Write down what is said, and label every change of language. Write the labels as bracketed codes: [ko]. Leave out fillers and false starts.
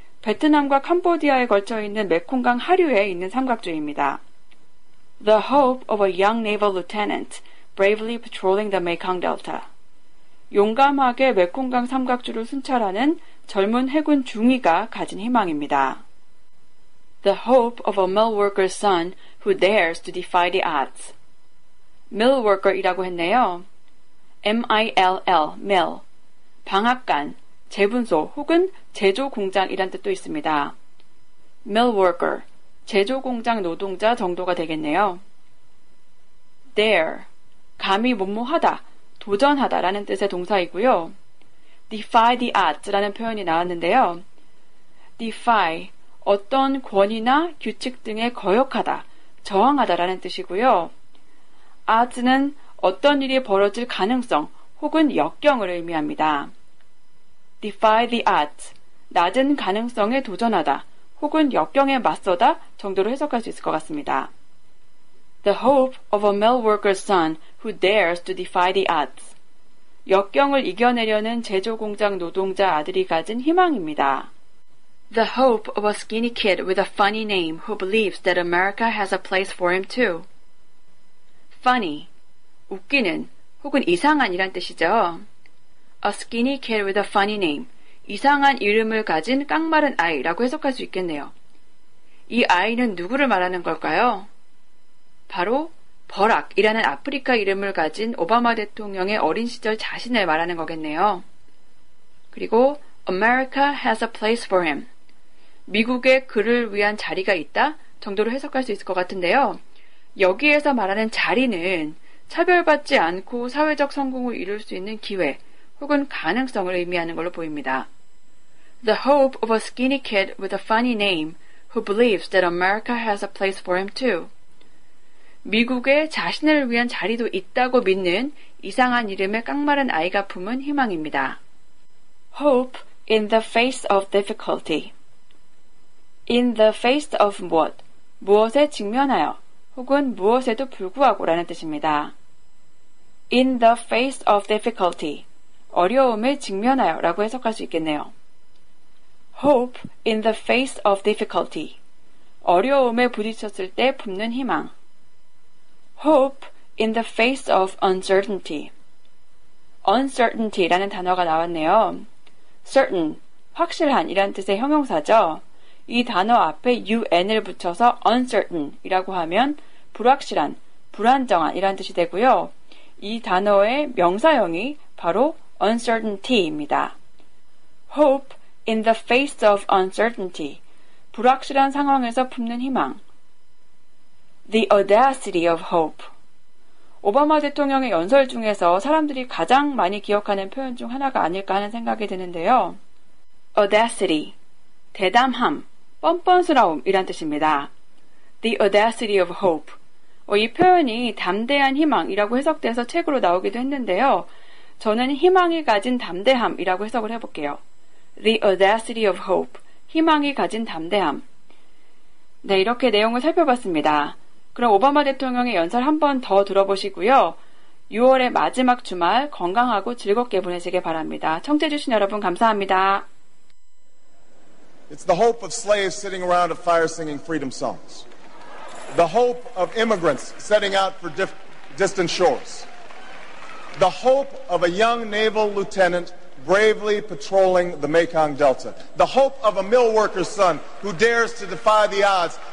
[ko] 베트남과 캄보디아에 걸쳐 있는 메콩강 하류에 있는 삼각주입니다. [en] The hope of a young naval lieutenant bravely patrolling the Mekong Delta. [ko] 용감하게 메콩강 삼각주를 순찰하는 젊은 해군 중위가 가진 희망입니다. [en] The hope of a mill worker's son who dares to defy the odds. [ko] mill worker이라고 했네요. [en] M-I-L-L, mill. [ko] 방앗간, 제분소 혹은 제조공장이란 뜻도 있습니다. mill worker, 제조공장 노동자 정도가 되겠네요. dare, 감히 뭐뭐하다, 도전하다라는 뜻의 동사이고요. defy the odds라는 표현이 나왔는데요. defy, 어떤 권위나 규칙 등에 거역하다, 저항하다라는 뜻이고요. odds는 어떤 일이 벌어질 가능성 혹은 역경을 의미합니다. defy the odds, 낮은 가능성에 도전하다 혹은 역경에 맞서다 정도로 해석할 수 있을 것 같습니다. [en] The hope of a mill worker's son who dares to defy the odds. [ko] 역경을 이겨내려는 제조공장 노동자 아들이 가진 희망입니다. [en] The hope of a skinny kid with a funny name who believes that America has a place for him too. [ko] Funny, 웃기는 혹은 이상한이란 뜻이죠. [en] A skinny kid with a funny name, [ko] 이상한 이름을 가진 깡마른 아이라고 해석할 수 있겠네요. 이 아이는 누구를 말하는 걸까요? 바로 버락이라는 아프리카 이름을 가진 오바마 대통령의 어린 시절 자신을 말하는 거겠네요. 그리고 [en] America has a place for him. [ko] 미국에 그를 위한 자리가 있다 정도로 해석할 수 있을 것 같은데요. 여기에서 말하는 자리는 차별받지 않고 사회적 성공을 이룰 수 있는 기회 혹은 가능성을 의미하는 걸로 보입니다. [en] The hope of a skinny kid with a funny name who believes that America has a place for him too. [ko] 미국에 자신을 위한 자리도 있다고 믿는 이상한 이름의 깡마른 아이가 품은 희망입니다. [en] Hope in the face of difficulty. [ko] In the face of 무엇, 무엇에 직면하여 혹은 무엇에도 불구하고 라는 뜻입니다. [en] In the face of difficulty, [ko] 어려움에 직면하여 라고 해석할 수 있겠네요. [en] Hope in the face of difficulty, [ko] 어려움에 부딪혔을 때 품는 희망. [en] Hope in the face of uncertainty. [ko] uncertainty라는 단어가 나왔네요. certain, 확실한 이란 뜻의 형용사죠. 이 단어 앞에 un을 붙여서 uncertain 이라고 하면 불확실한, 불안정한 이란 뜻이 되고요. 이 단어의 명사형이 바로 uncertainty입니다. [en] Hope in the face of uncertainty. [ko] 불확실한 상황에서 품는 희망. [en] The audacity of hope. [ko] 오바마 대통령의 연설 중에서 사람들이 가장 많이 기억하는 표현 중 하나가 아닐까 하는 생각이 드는데요. audacity, 대담함, 뻔뻔스러움 이란 뜻입니다. [en] The audacity of hope. [ko] 이 표현이 담대한 희망이라고 해석돼서 책으로 나오기도 했는데요. 저는 희망이 가진 담대함이라고 해석을 해볼게요. [en] The audacity of hope. [ko] 희망이 가진 담대함. 네, 이렇게 내용을 살펴봤습니다. 그럼 오바마 대통령의 연설 한 번 더 들어보시고요. 6월의 마지막 주말 건강하고 즐겁게 보내시길 바랍니다. 청취해주신 여러분 감사합니다. [en] It's the hope of slaves sitting around a fire singing freedom songs. The hope of immigrants setting out for distant shores. The hope of a young naval lieutenant bravely patrolling the Mekong Delta. The hope of a mill worker's son who dares to defy the odds.